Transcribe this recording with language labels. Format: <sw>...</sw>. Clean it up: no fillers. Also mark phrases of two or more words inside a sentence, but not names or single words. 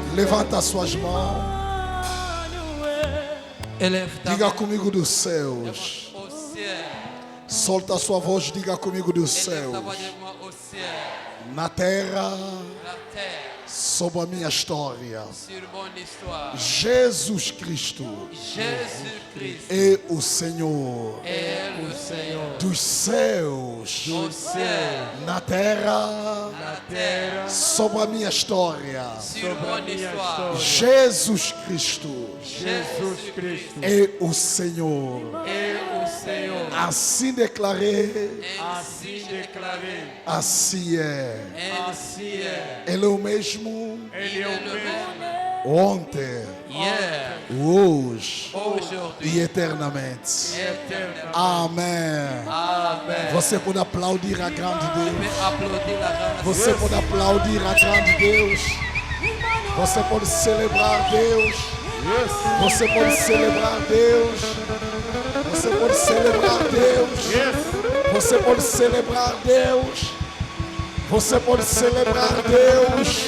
<pt>Levanta suas mãos.</pt> <fr>Élève ta</fr> <pt>Diga</pt> <fr>main</fr> <pt>comigo dos céus.</pt> <fr>au ciel.</fr> <pt>Solta a sua voz, diga comigo dos</pt> <fr>Élève ta</fr> <pt>céus.</pt> <fr>voix de moi au ciel.</fr> <pt>Na terra,</pt> <fr>La terre,</fr> <pt>sobre a minha história.</pt> <fr>sur mon histoire.</fr> <pt>Jesus Cristo</pt> <fr>Jésus-Christ</fr> <pt>é o Senhor</pt> <fr>est le Seigneur.</fr> <pt>dos céus.</pt> <fr>Au ciel,</fr> <pt>Na terra,</pt> <fr>la terre,</fr> <pt>sobre a minha história.</pt> <fr>sur mon histoire.</fr> <pt>Jesus Cristo</pt> <fr>Jésus-Christ</fr> <pt>é o Senhor.</pt> <fr>est le Seigneur.</fr> <pt>Assim declarei,</pt> <fr>Ainsi déclaré,</fr> <pt>assim é.</pt> <fr>ainsi est.</fr> <pt>Ele é o mesmo</pt> <fr>Il est le même</fr> <pt>ontem,</pt> <fr>hier,</fr> <pt>hoje</pt> <fr>aujourd'hui,</fr> <pt>e eternamente.</pt> <fr>éternellement.</fr> <pt>Amém.</pt> <fr>Amen.</fr> <pt>Você pode aplaudir a grande</pt> <fr>Je</fr> <pt>Deus.</pt> <fr>vais applaudir la grande</fr> <pt>Você pode aplaudir a grande Deus. Você pode celebrar Deus. Você pode celebrar Deus. Você pode celebrar Deus. Você pode celebrar Deus. Você pode celebrar Deus.</pt>